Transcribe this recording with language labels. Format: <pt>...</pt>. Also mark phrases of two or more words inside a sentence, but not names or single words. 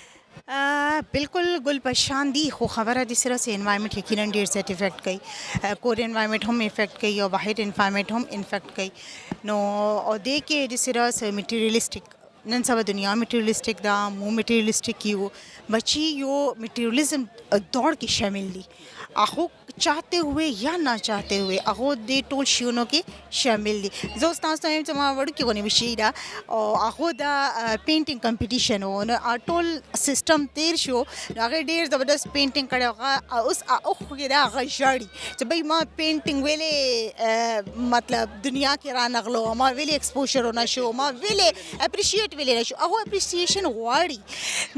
<ps>بالکل ګل په شان دي، خو خبره دې سره چې انوایرمنټ یقینا ډېر زیات افیکټ کوي، کور انوایرمنټ هم افیکټ کوي او بهر انوایرمنټ هم افیکټ کوي. نو او دې کې د سره میټیریلسټک نن سبا دنیا میټیریلسټک ده، مو میټیریلسټک یو، بچی یو میټیریلزم دور کې شامل دي، هغه</ps> <ur>چاہتے ہوئے یا نہ چاہتے ہوئے</ur> <ps>هغه د ټول شیونو کې شامل دي. زه اوس تاسو ته یم چې ما وړوکې غونې وشي ده او هغه د پینټینګ کمپټیشن و، نو ټول سیسټم تیر شو، نو هغې ډېر زبردست پینټینګ کړی، هغه اوس اوښ کې ده هغه ژاړي چې بھئی ما پینټینګ ویلې مطلب دنیا کې رانغلو، ما ویلې ایکسپوژر ونه شو، ما ویلې اپریشیټ ویلې نه شو، هغه اپریسیشن غواړي.</ps>